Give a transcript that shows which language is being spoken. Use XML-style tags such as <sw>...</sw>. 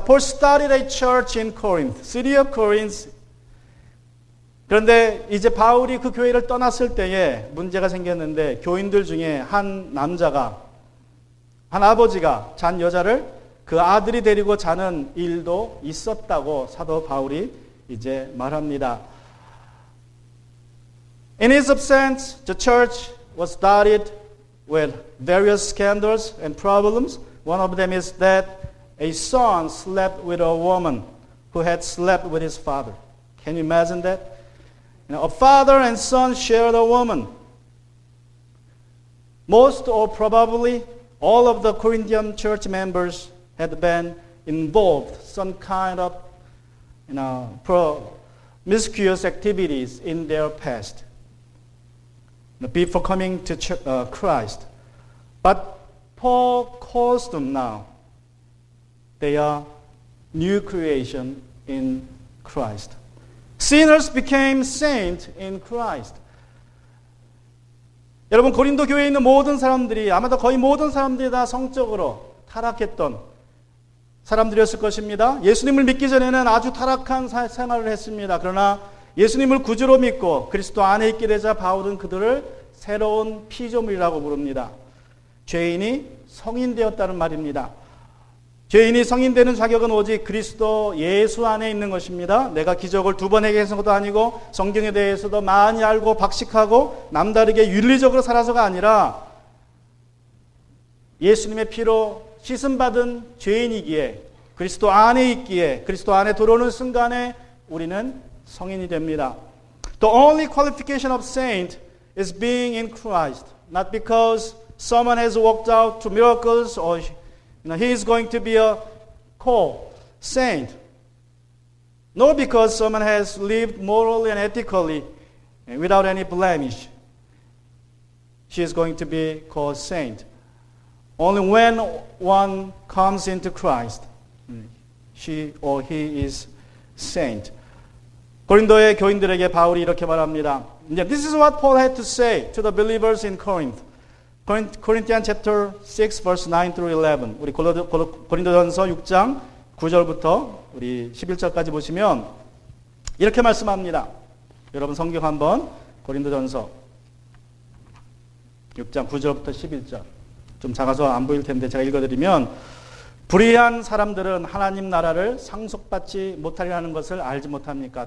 <en>Paul started a church in Corinth, city of Corinth.</en> <ko>그런데 이제 바울이 그 교회를 떠났을 때에 문제가 생겼는데 교인들 중에 한 남자가, 한 아버지가 잔 여자를 그 아들이 데리고 자는 일도 있었다고 사도 바울이 이제 말합니다.</ko> <en>In his absence, the church was started with various scandals and problems. One of them is that a son slept with a woman who had slept with his father. Can you imagine that? A father and son shared a woman. Most or probably all of the Corinthian church members had been involved some kind of promiscuous activities in their past before coming to Christ. But Paul calls them now. They are new creation in Christ. Sinners became saints in Christ.</en> <ko>여러분, 고린도 교회에 있는 모든 사람들이, 아마도 거의 모든 사람들이 다 성적으로 타락했던 사람들이었을 것입니다. 예수님을 믿기 전에는 아주 타락한 생활을 했습니다. 그러나 예수님을 구주로 믿고 그리스도 안에 있게 되자 바울은 그들을 새로운 피조물이라고 부릅니다. 죄인이 성인되었다는 말입니다. 죄인이 성인되는 자격은 오직 그리스도 예수 안에 있는 것입니다. 내가 기적을 2번 행해서는 것도 아니고 성경에 대해서도 많이 알고 박식하고 남다르게 윤리적으로 살아서가 아니라 예수님의 피로 씻음받은 죄인이기에 그리스도 안에 있기에 그리스도 안에 들어오는 순간에 우리는 성인이 됩니다.</ko> <en>The only qualification of saint is being in Christ. Not because someone has walked out through miracles or he is going to be a called saint. Nor because someone has lived morally and ethically and without any blemish. She is going to be called saint. Only when one comes into Christ, she or he is saint.</en> <ko>고린도의 교인들에게 바울이 이렇게 말합니다.</ko> <en>This is what Paul had to say to the believers in Corinth. Corinthians chapter 6 verse 9 through 11.</en> <ko>우리 고린도전서 6장 9절부터 우리 11절까지 보시면 이렇게 말씀합니다. 여러분 성경 한번 고린도전서 6장 9절부터 11절. 좀 작아서 안 보일 텐데 제가 읽어드리면 불의한 사람들은 하나님 나라를 상속받지 못하리라는 것을 알지 못합니까?</ko>